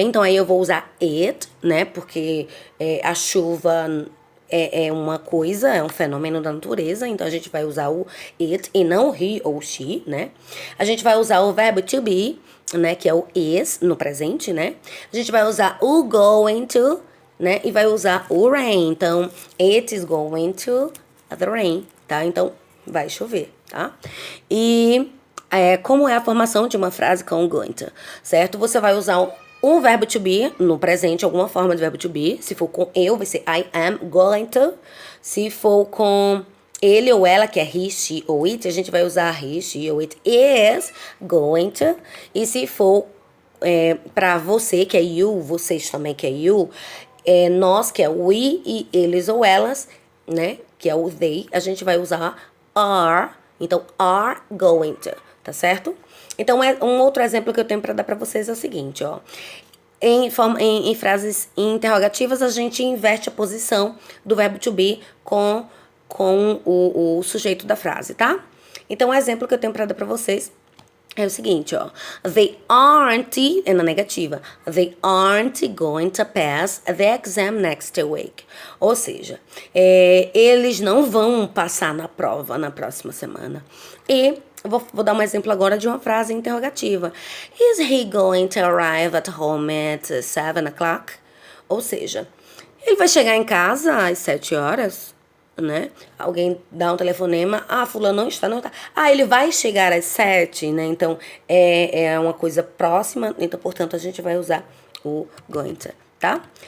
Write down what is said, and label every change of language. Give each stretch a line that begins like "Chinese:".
Portuguese: Então aí eu vou usar it, né? Porque a chuva é uma coisa, é um fenômeno da natureza, então a gente vai usar o it e não he ou she, né? A gente vai usar o verbo to be, né, que é o is no presente, né? A gente vai usar o going to, né? E vai usar o rain.
English: Então, it is going to the rain, tá?
Portuguese: Então, vai chover, tá? E como é a formação de uma frase com going to, certo? Você vai usar um verbo to be no presente, alguma forma de verbo to be. Se for com eu, vai ser
English: I am going to.
Portuguese: Se for com ele ou ela, que é he, she ou it, a gente vai usar he, she ou it is going to. E se for para você, que é you, vocês também, que é you, nós, que é we, e eles ou elas, né, que é o they, a gente vai usar are. Então, are going to, tá certo? Então, um outro exemplo que eu tenho para dar para vocês é o seguinte, ó. Em frases interrogativas, a gente inverte a posição do verbo to be com o sujeito da frase, tá? Então, o exemplo que eu tenho para dar para vocês é o seguinte, ó.
English: They aren't,
Portuguese: na negativa,
English: they aren't going to pass the exam next week.
Portuguese: Ou seja, eles não vão passar na prova na próxima semana. E vou dar um exemplo agora de uma frase interrogativa.
English: Is he going to arrive at home at 7 o'clock?
Portuguese: Ou seja, ele vai chegar em casa às 7 horas, né? Alguém dá um telefonema, fulano não está, não está. Ele vai chegar às 7, né? Então, é uma coisa próxima, então, portanto, a gente vai usar o going to, tá?